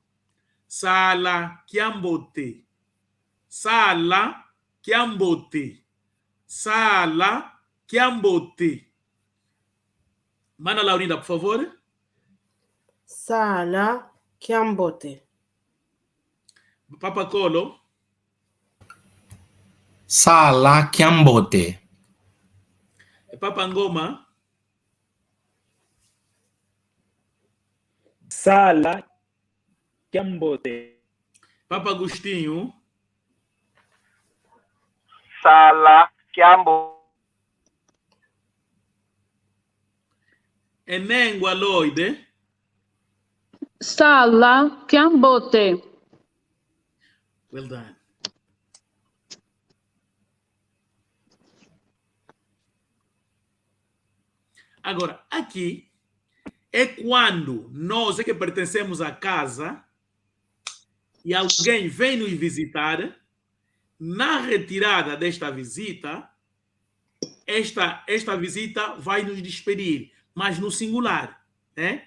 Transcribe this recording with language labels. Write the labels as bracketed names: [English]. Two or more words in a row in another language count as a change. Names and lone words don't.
[Kimbundu] Sala Kiambote. Sala Kiambote. Sala Kiambote. [Portuguese] Mana Laurinda, por favor. [Kimbundu] Sala Kiambote. Papa Colo. Sala Kiambote. Papa Ngoma. Sala Kiambote. Papa Agostinho. Sala Kiambo. Enengwa Lloyd. Sala Kiambote. [English] Well done. [Portuguese] Agora, aqui é quando nós é que pertencemos à casa e alguém vem nos visitar. Na retirada desta visita, esta visita vai nos despedir, mas no singular, né?